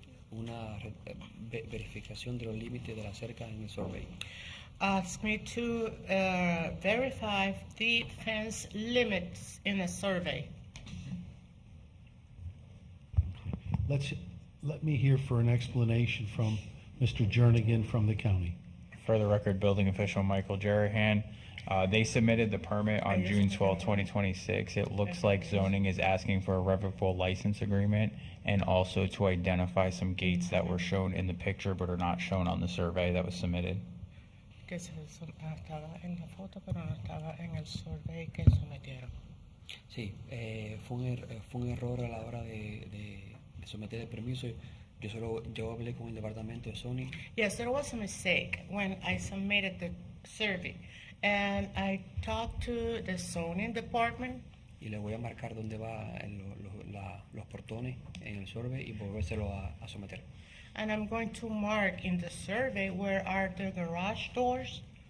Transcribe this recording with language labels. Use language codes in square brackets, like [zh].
[es] Una verificación de los límites de la cerca en el survey. [en] asked me to verify the fence limits in the survey. Let me hear for an explanation from Mr. Jernigan from the county. For the record, building official Michael Jerahan, they submitted the permit on June 12, 2026. It looks like zoning is asking for a revocable license agreement and also to identify some gates that were shown in the picture but are not shown on the survey that was submitted. [es] Que estaba en la foto, pero no estaba en el survey que sometieron. Sí, fue un error a la hora de someter el permiso. Yo hablé con el departamento de Sony [en] Yes, there was a mistake when I submitted the survey. And I talked to the zoning department, [es] y le voy a marcar dónde va los portones en el survey y volvérselo a someter. [en] and I'm going to mark in the survey where are the garage doors.